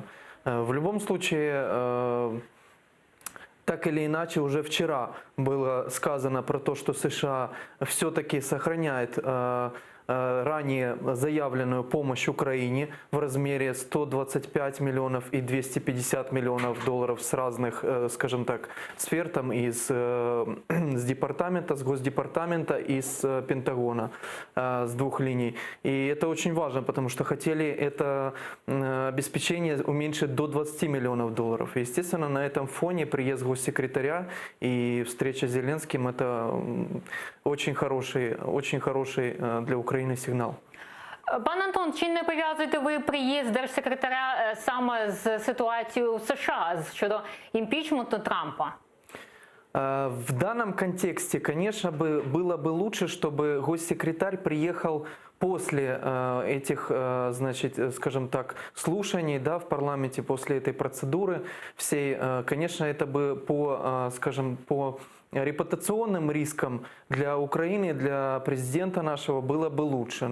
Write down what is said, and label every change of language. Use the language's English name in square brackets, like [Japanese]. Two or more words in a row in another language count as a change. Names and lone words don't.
[Russian] В любом случае, так или иначе, уже вчера было сказано про то, что США все-таки сохраняет ранее заявленную помощь Украине в размере 125 миллионов и 250 миллионов долларов с разных, скажем так, сфер, там из департамента, с Госдепартамента и с Пентагона, с двух линий. И это очень важно, потому что хотели это обеспечение уменьшить до 20 миллионов долларов. И, естественно, на этом фоне приезд госсекретаря и встреча с Зеленским – это очень хороший для Украины сигнал. [Ukrainian] Пан Антон, чи не пов'язуєте ви приїзд держсекретаря саме з ситуацією в США щодо імпічменту Трампа? [Russian] В данном контексте, конечно, было бы лучше, чтобы госсекретарь приехал после этих, значит, скажем так, слушаний, да, в парламенте, после этой процедуры всей. Конечно, это бы по, скажем, по репутационным рискам для Украины, для президента нашего было бы лучше.